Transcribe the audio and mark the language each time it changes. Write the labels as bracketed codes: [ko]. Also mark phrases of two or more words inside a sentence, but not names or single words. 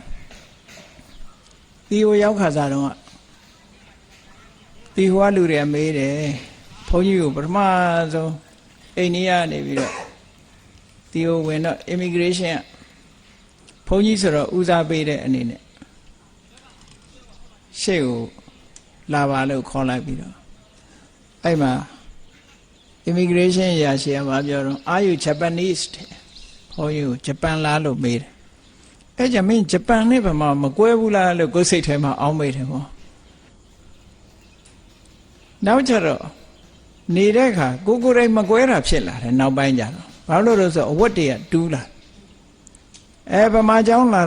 [my] တီဟိုရောက်ခါစားတော့ကတီဟိုကလူတွေမေးတယ်ဘုန်းကြီးကိုပထမဆုံးအိန္ဒိယနေပြီးတော့ဒီကိုဝင်တော့ immigration ကဘုန်းကြီးဆိုတော့ဦးစားပေးတဲ့အနေနဲ့ ရှေ့ကိုလာပါလို့ခေါ်လိုက်ပြီးတော့အဲ့မှာ immigration ရာရှိကမပြောတော့ [en] are you Japanese [my] ဘုန်းကြီးကိုဂျပန်လားလို့မေးတယ်အဲ့ကြမင်းဂျပန်နဲ့ဘာမှမကွဲဘူးလားလို့ကိုယ်စိတ်ထဲမှာအောင်းမိတယ်ပေါ့ နောက်ကျတော့နေတဲ့အခါကိုယ်တိုင်မကွဲတာဖြစ်လာတယ်နောက်ပိုင်းကျတော့ဘာလို့လဲဆိုတော့အဝတ်တွေကတူးလာဗမာเจ้าလာ